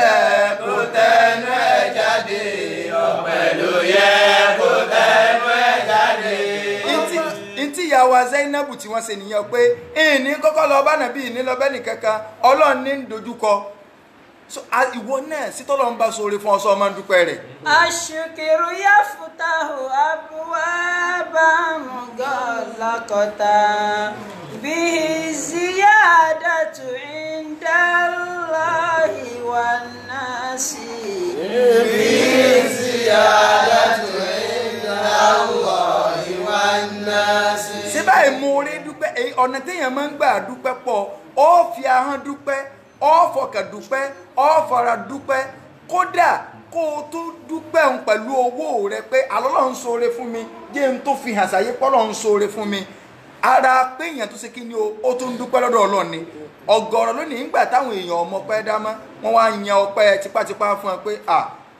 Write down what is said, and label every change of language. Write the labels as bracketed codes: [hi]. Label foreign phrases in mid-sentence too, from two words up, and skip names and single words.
[yo] kó tẹnu ẹ̀ jáde. ọpẹ́ ló yẹ kó tẹnu ẹ̀ jáde. ntí ìyàwó Zainabu tí wọ́n ṣe nìyẹn pé ìní kọ́kọ́ lọ bá nàbí ìní lọ bẹ́ẹ̀ nìkankan ọlọ́run ní dojúkọ ìwọ náà sítọ́lọ́ ń bá ṣoore fún ọsọ ọmọ dúpẹ́ rẹ̀. [ar] الشكر يفتح أبوابا مغلقة به زيادة عند الله والناس. به زيادة عند الله والناس. [yo] síbá ìmoore dúpẹ́ ọ̀nà téèyàn máa ń gbà dúpẹ́ pọ̀ ó fi ahọ́n dúpẹ́ ó fọkàn dúpẹ́ ó fara dúpẹ́ kódà kó o tún dúpẹ́ òun pẹ̀lú owó rẹ pé Ọlọ́run ṣoore fún mi jẹ́ n tó fi hàn sáyé pọ́lọ́run ṣoore fún mi ara pé èèyàn tó ṣe kí ni ó tún dúpẹ́ lọ́dọ̀ Ọlọ́run ni ọ̀gọ̀rọ̀ lónìí nígbà táwọn èèyàn ọmọ pẹ́ dá mọ́ wọ́n wá yan ọpẹ́ tipátipá fún ẹ pé ẹ